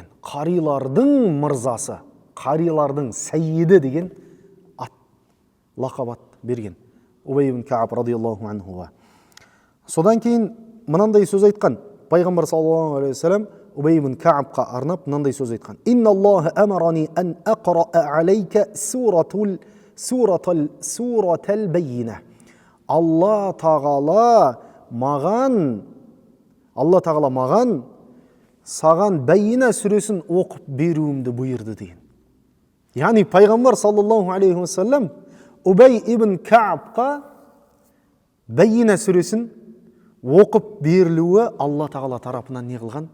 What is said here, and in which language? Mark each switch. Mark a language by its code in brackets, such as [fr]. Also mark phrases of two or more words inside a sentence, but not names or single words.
[kk] Қарилардың мырзасы, қарилардың сайиді деген ат, лақабат берген. Убай ибн Кааб [ar] رضي الله عنه. [kk] Содан кейін мынандай сөз айтқан. Пайғамбар [ar] صلى الله عليه وسلم [kk] Убай ибн Каабқа арнап мынандай сөз айтқан. [ar] إن الله أمرني أن أقرأ عليك سورة البينة. [kk] Алла тағала маған саған Байина сүресін оқып беруімді бұйырды деген. Яғни пайғамбар [ar] صلى الله عليه وسلم [kk] Убай ибн Каабқа Байина сүресін оқып берілуі Алла тағала тарапынан не қылған?